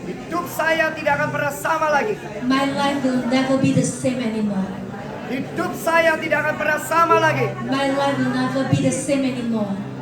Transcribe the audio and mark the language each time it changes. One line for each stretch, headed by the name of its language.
Indonesian: hidup saya tidak akan pernah sama lagi.
English: my life will never be the same anymore.
Indonesian: Hidup saya tidak akan pernah sama lagi.
English: My life will never be the same anymore.